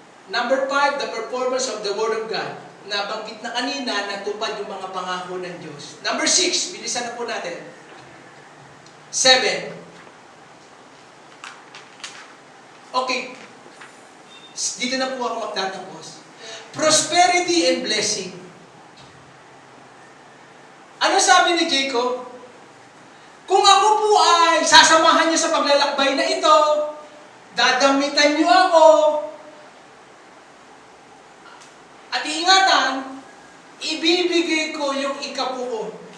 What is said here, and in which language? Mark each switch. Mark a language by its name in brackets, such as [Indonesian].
[English] Number 5, the performance of the Word of God. [Filipino] Nabanggit na kanina, natupad yung mga pangako ng Diyos. Number 6, bilisan na po natin. 7. Okay. Dito na po ako magtatapos. [English] Prosperity and blessing. [Filipino] Ano sabi ni Jacob? Kung ako po ay sasamahan niyo sa paglalakbay na ito, dadamitan niyo ako, at iingatan, ibibigay ko yung ikabuo.